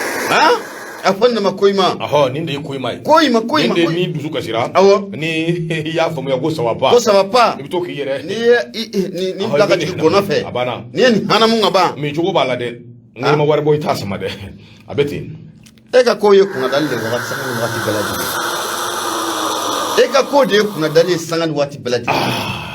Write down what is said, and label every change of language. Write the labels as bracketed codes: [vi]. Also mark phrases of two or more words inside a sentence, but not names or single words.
[bm] Han? A fɔ nin de ma Koyima. Ɔhɔ, nin de ye Koyima ye. Koyima, Koyima, Nin de ye Koyima. ni dusu kasira. Awɔ. Ni i y'a faamuya ko [fr] ça va pas. [bm] Ko [fr] ça va pas. [bm] I bɛ to k'i yɛrɛ Ni ye, i, i, ni, ni Ɔhɔ, bila ka i bɛ jigin nin gɔnɔ fɛ. A banna. Ni ye nin hanamu ka ban. Min cogo b'a la dɛ. N'i Han? ma wari bɔ, i t'a sama dɛ. A bɛ ten. E ka kow ye kunnadali de wagati, sanga ni wagati bɛɛ lajɛlen. E ka ko de ye kunnadali ye sanga ni waati bɛɛ lajɛlen. Ah.